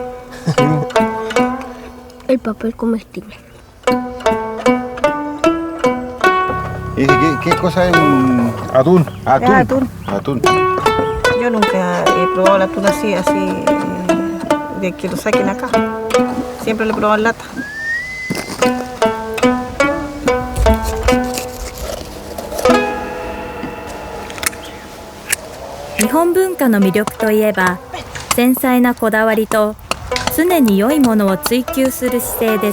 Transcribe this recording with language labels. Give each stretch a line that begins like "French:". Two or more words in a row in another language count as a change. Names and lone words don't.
Spanish: El papel comestible. Dice, ¿qué cosa es un atún? Atún. Atún. Yo nunca he probado el atún así, de que lo saquen acá. Siempre lo he probado en lata.
Japanese: 日本文化の魅力といえば、繊細なこだわりと常に良いものを追求する姿勢です。